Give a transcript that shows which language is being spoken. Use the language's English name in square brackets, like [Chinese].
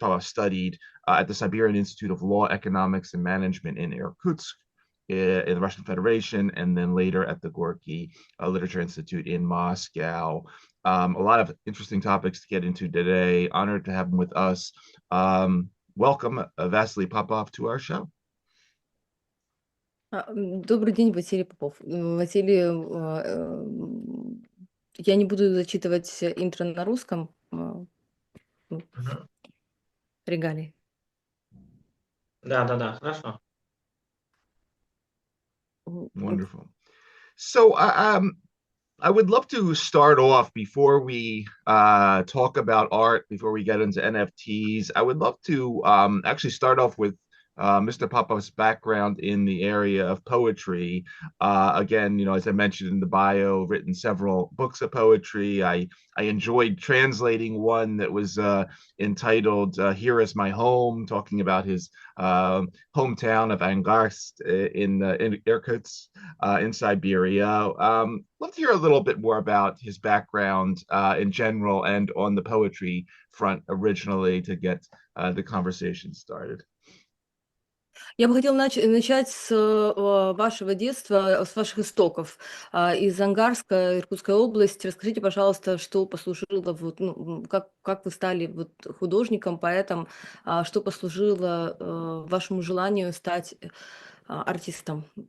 [English] Popov studied at the Siberian Institute of Law, Economics, and Management in Irkutsk, in the Russian Federation, and then later at the Gorky Literature Institute in Moscow. A lot of interesting topics to get into today. Honored to have him with us. Welcome, Vasily Popov, to our show. [Russian] Добрый день, Василий Попов. Василий, я не буду зачитывать интро на русском. Регалии. Да, хорошо. [English] Wonderful. So I would love to start off before we talk about art, before we get into NFTs. I would love to actually start off with Mr. Popov's background in the area of poetry. Again, as I mentioned in the bio, written several books of poetry. I enjoyed translating one that was entitled Here Is My Home, talking about his hometown of Angarsk in Irkutsk in Siberia. Love to hear a little bit more about his background in general and on the poetry front originally to get the conversation started. [Russian] Я бы хотела начать с вашего детства, с ваших истоков, из Ангарска, Иркутской области. Расскажите, пожалуйста, что послужило, как вы стали художником, поэтом, что послужило вашему желанию стать артистом?